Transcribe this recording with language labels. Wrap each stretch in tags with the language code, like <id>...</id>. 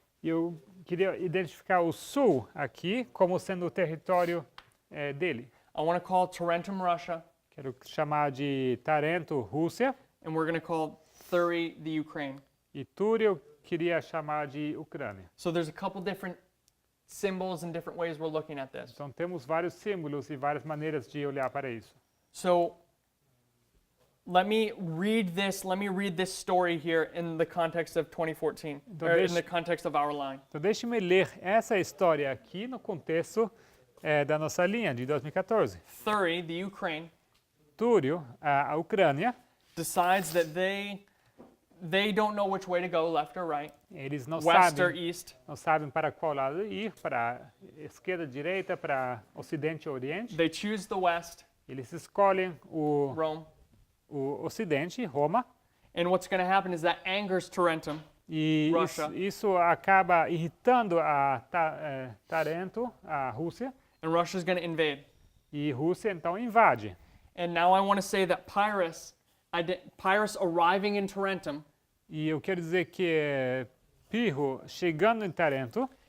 <pt>Eu queria identificar o sul aqui como sendo o território dele.</pt> <en>I want to call Tarentum Russia,</en> <pt>Quero chamar de Tarento, Rússia,</pt> <en>and we're going to call Thury the Ukraine.</en> <pt>e Túrio eu queria chamar de Ucrânia.</pt> <en>So there's a couple different symbols and different ways we're looking at this.</en> <pt>Então temos vários símbolos e várias maneiras de olhar para isso.</pt> <en>So let me read this story here in the context of 2014, or in the context of our line.</en> <pt>Então deixe-me ler essa história aqui no contexto da nossa linha de 2014.</pt> <en>Thury, the Ukraine,</en> <pt>Túrio, a Ucrânia,</pt> <en>decides that they don't know which way to go, left or right,</en> <pt>eles não</pt> <en>west or</en> <pt>sabem,</pt> <en>east.</en> <pt>não sabem para qual lado ir, para esquerda, direita, para ocidente ou oriente.</pt> <en>They choose the west,</en> <pt>Eles escolhem o</pt> <en>Rome.</en> <pt>ocidente, Roma,</pt> <en>And what's going to happen is that angers Tarentum.</en> <pt>e</pt> <en>Russia.</en> <pt>isso acaba irritando a Tarento, a Rússia,</pt> <en>And Russia's going to invade.</en> <pt>e Rússia então invade.</pt> <en>And now I want to say that Pyrrhus arriving in Tarentum</en> <pt>E eu quero dizer que Pirro, chegando em Tarento,</pt>